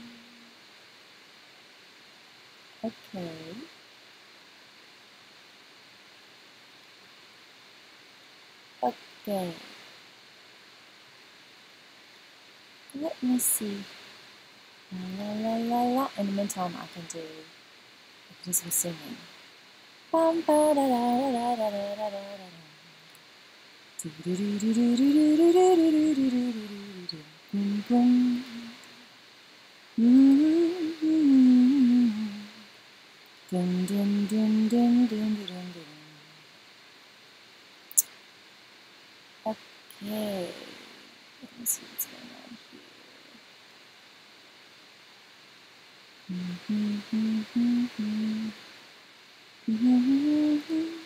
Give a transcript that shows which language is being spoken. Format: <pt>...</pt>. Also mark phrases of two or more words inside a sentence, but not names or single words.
<en>Okay. Okay. Let me see. La la la la. In the meantime, I can do some singing. Bum ba da da da da da da da da. Do do do do do do do do do do do do do do. Boom boom. Dun dun dun dun dun dun dun. Okay. Let me see what's going on here.</en>